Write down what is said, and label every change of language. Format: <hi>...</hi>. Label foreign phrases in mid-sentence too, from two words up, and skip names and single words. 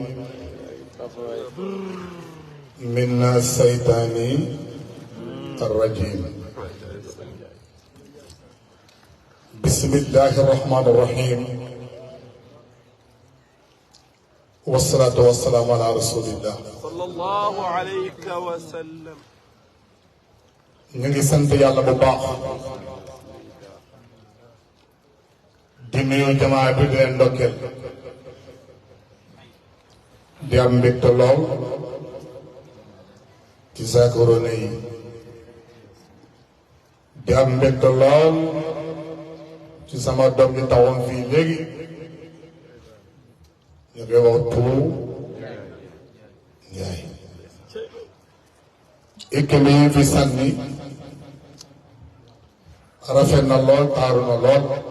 <ar>من الشيطان الرجيم بسم الله الرحمن الرحيم والصلاة والسلام على رسول الله صلى الله عليه وسلم</ar> <wo>نيغي سانت يالا بو باخ di nuyu jamaa bi di leen ndokkeel di am mbégte lool ci Zakorone yi di am mbégte lool ci sama doom bi tawoon fii léegi ñu koy wax Pou Ndiaye équipe yi fi sànni rafet na lool taaru na lool</wo>